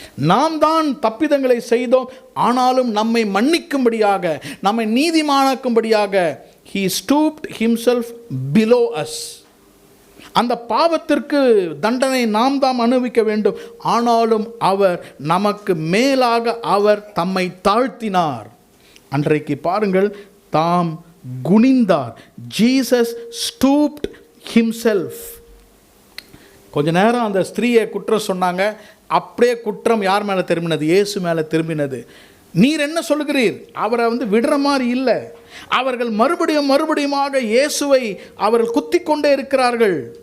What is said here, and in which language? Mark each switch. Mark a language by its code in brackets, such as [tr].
[ta] நாம் தான் தப்பிதங்களை செய்தோம், ஆனாலும் நம்மை மன்னிக்கும்படியாக, நம்மை நீதிமானாக்கும்படியாக [en] he stooped himself below us. [ta] அந்த பாவத்திற்கு தண்டனை நாம் தான் அனுபவிக்க வேண்டும், ஆனாலும் அவர் நமக்கு மேலாக அவர் தம்மை தாழ்த்தினார். அன்றைக்கு பாருங்கள், தாம் குனிந்தார். [en] Jesus stooped himself. [ta] கொஞ்ச நேரம் அந்த ஸ்திரீயை குற்றம் சொன்னாங்க, அப்படியே குற்றம் யார் மேலே திரும்பினது? இயேசு மேலே திரும்பினது. நீர் என்ன சொல்லுகிறீர்? அவரை விடுற மாதிரி இல்லை. அவர்கள் மறுபடியுமாக இயேசுவை அவர்கள் குத்தி கொண்டே இருக்கிறார்கள்.